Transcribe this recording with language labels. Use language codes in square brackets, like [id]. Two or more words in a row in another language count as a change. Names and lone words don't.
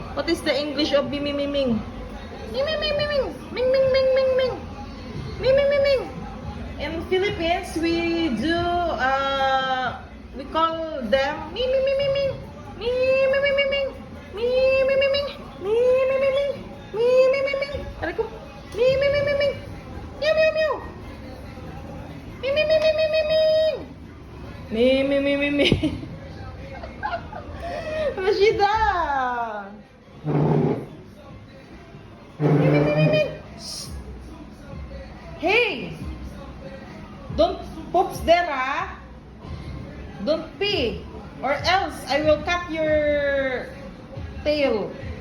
[en] is the English of mimimiming? Mimimiming. Ming ming ming ming ming. Mimimiming. In Philippines, we do we call them mimimiming. Mimimiming. Mimimiming. Mimimiming. Mimimiming. [tl] Aray ko. Mimimiming. Meow meow meow. Mimimiming. Mimimiming. Rashida! [en] Hey! Don't poops there, ah! Don't pee! Or else I will cut your tail.